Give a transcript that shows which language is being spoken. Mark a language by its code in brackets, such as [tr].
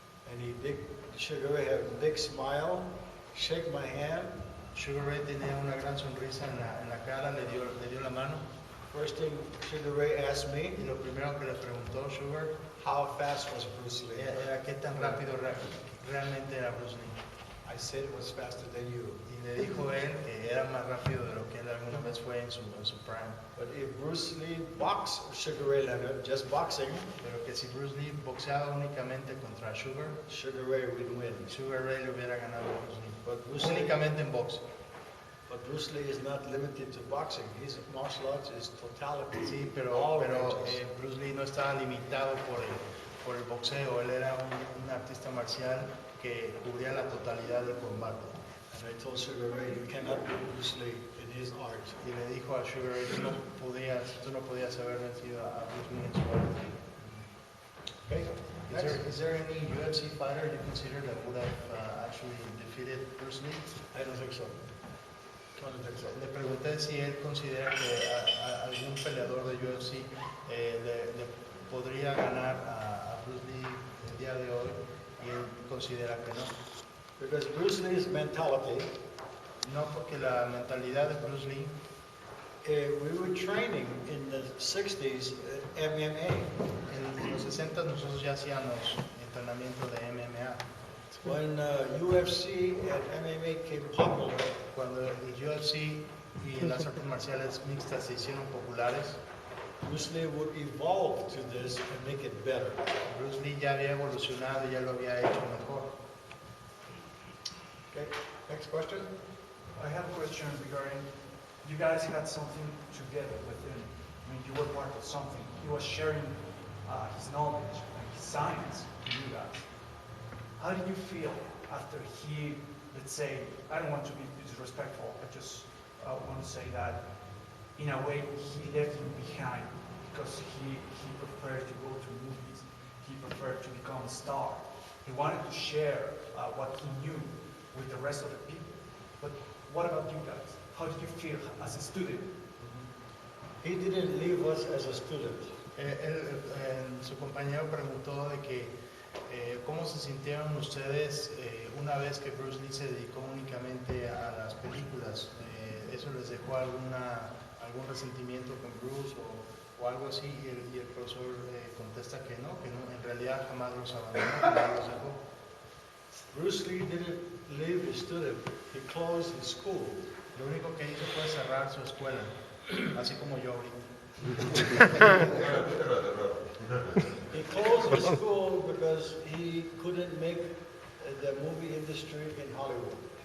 [en] And Sugar Ray had a big smile, shake my hand. [es] Sugar Ray tenía una gran sonrisa en la cara, le dio la mano. [en] First thing Sugar Ray asked me, [es] Y lo primero que le preguntó Sugar [en] how fast was Bruce Lee? [es] era qué tan rápido realmente era Bruce Lee. [en] I said it was faster than you. [es] Y le dijo él que era más rápido de lo que él alguna vez fue en su prime. [en] But if Bruce Lee boxed Sugar Ray Leonard, just boxing, [es] Pero que si Bruce Lee boxeaba únicamente contra Sugar, [en] Sugar Ray would win. [es] Sugar Ray le hubiera ganado a Bruce Lee. [en] But Bruce Lee, [es] Únicamente en box. [en] but Bruce Lee is not limited to boxing. His martial arts is totality. [es] Sí, [en] All [es] pero [en] ranges. [es] Bruce Lee no estaba limitado por el boxeo. Él era un artista marcial que cubría la totalidad del combate. [en] And I told Sugar Ray, you cannot beat Bruce Lee in his art. [es] Y le dijo a Sugar Ray, tú no podías haber vencido a Bruce Lee en su arte. [en] Okay? Is there any UFC fighter you consider that would have actually defeated Bruce Lee? I don't think so. I don't think so. [es] Le pregunté si él considera que a algún peleador de UFC le podría ganar a Bruce Lee el día de hoy y él considera que no. [en] Because Bruce Lee's mentality, [es] No, porque la mentalidad de Bruce Lee, [en] we were training in the 60s MMA. [es] en los 60 nosotros ya hacíamos entrenamiento de MMA. [en] When UFC and MMA came popular, [es] Cuando el UFC y las artes marciales mixtas se hicieron populares, [en] Bruce Lee would evolve to this and make it better. [es] Bruce Lee ya había evolucionado y ya lo había hecho mejor. [en] Okay, next question. I have a question regarding, you guys had something together with him. I mean, you were part of something. He was sharing his knowledge and his science to you guys. How did you feel after he, let's say, I don't want to be disrespectful, I just want to say that in a way he left you behind because he preferred to go to movies, he preferred to become a star. He wanted to share what he knew with the rest of the people. But what about you guys? How did you feel as a student? He didn't leave us as a student. [es] Su compañero preguntó de que cómo se sintieron ustedes una vez que Bruce Lee se dedicó únicamente a las películas. ¿Eso les dejó alguna algún resentimiento con Bruce o algo así, y el profesor contesta que no, en realidad jamás los abandonó, jamás los dejó. [en] Bruce Lee didn't leave his student. He closed his school. [es] Lo único que hizo fue cerrar su escuela, así como yo ahorita. [en] He closed his school because he couldn't make the movie industry in Hollywood.